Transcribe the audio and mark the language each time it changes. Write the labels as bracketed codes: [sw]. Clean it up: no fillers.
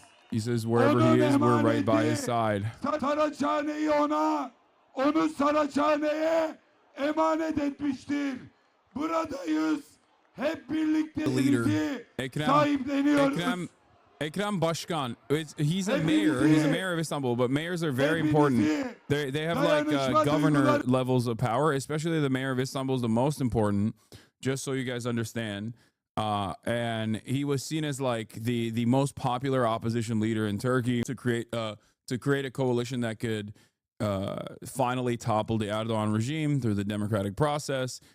[en] He says wherever he is, we're right by his side. [tr] Onu Saraçhane'ye emanet etmiştir. Buradayız. Hep birlikte sahipleniyoruz. Ekrem Başkan. [en] He's a mayor. He's a mayor of Istanbul, but mayors are very important. They have like governor levels of power, especially the mayor of Istanbul is the most important, just so you guys understand. And he was seen as like the most popular opposition leader in Turkey to create a coalition that could finally topple the Erdogan regime through the democratic process.